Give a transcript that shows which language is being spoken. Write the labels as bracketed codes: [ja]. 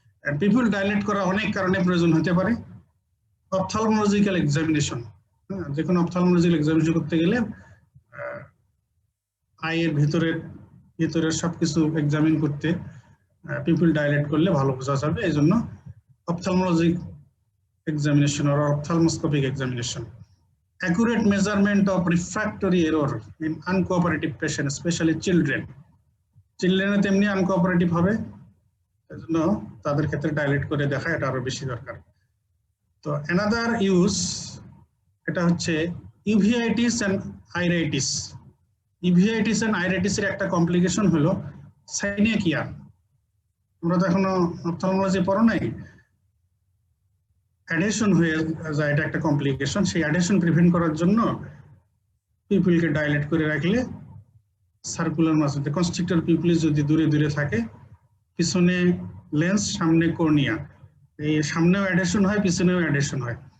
[bn] And pupil dilate করা অনেক কারণে প্রয়োজন হতে পারে। অপথলমোলজিক্যাল এক্সামিনেশন, যে কোনো অপথলমোলজিক্যাল এক্সামিনেশন করতে গেলে আইয়ের ভিতরের সবকিছু এক্সামিন করতে পিউপিল ডাইলেট করলে ভালো বোঝা যাবে, এই জন্য অপথলমোলজিক [en] examination or ophthalmoscopic examination. Accurate measurement of refractory error in uncooperative patients, especially children. [bn] Children তেমনি uncooperative হবে, এজন্য তাদের ক্ষেত্রে ডাইলেট করে দেখা এটা আরো বেশি দরকার। তো [en] another use [bn] এটা হচ্ছে uveitis and iritis. uveitis and iritis এর একটা কমপ্লিকেশন হলো সাইনেকিয়া। আমরা তো এখনো অপথলমোলজি পড়ো নাই, অ্যাডেশন হয়ে যায়, এটা একটা কমপ্লিকেশন। সেই অ্যাডেশন প্রিভেন্ট করার জন্য পিউপিলকে ডাইলেট করে রাখলে সার্কুলার মাসেল, কনস্ট্রিক্টর পিউপিল যদি দূরে থাকে, পিছনে লেন্স, সামনে কর্নিয়া, এই সামনেও অ্যাডেশন হয়, পিছনেও অ্যাডেশন হয়।